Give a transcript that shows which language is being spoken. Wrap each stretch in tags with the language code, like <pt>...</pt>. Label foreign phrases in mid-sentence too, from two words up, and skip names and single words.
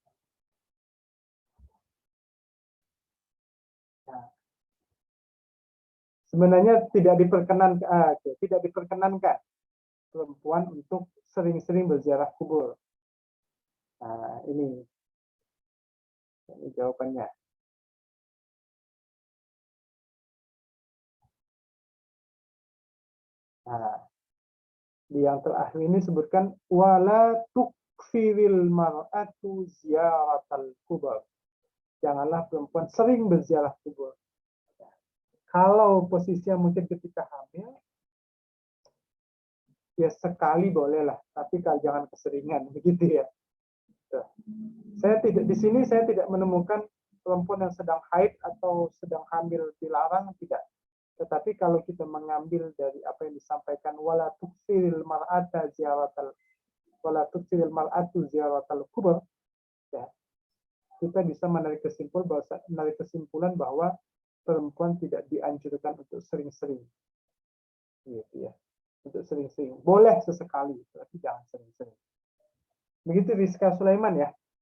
<id>Nah, sebenarnya tidak diperkenankan perempuan untuk sering-sering berziarah kubur. Nah, ini jawabannya. Nah, di yang terakhir ini sebutkan</id> <ar>ولا تكثر المرأة زيارة القبور.</ar> <id>Janganlah perempuan sering berziarah kubur. Kalau posisinya mungkin ketika hamil, ya sekali bolehlah, tapi kalau jangan keseringan, begitu ya. Saya tidak di sini saya tidak menemukan perempuan yang sedang haid atau sedang hamil dilarang, tidak. Tetapi kalau kita mengambil dari apa yang disampaikan</id> <ar>ولا تكثر المرأة زيارة ولا تكثر المرأة زيارة القبور,</ar> <id>ya, kita bisa menarik kesimpulan bahwa perempuan tidak dianjurkan untuk sering-sering, gitu ya, untuk sering-sering. Boleh sesekali, tapi jangan sering-sering. Begitu Rizka Sulaiman ya.</id>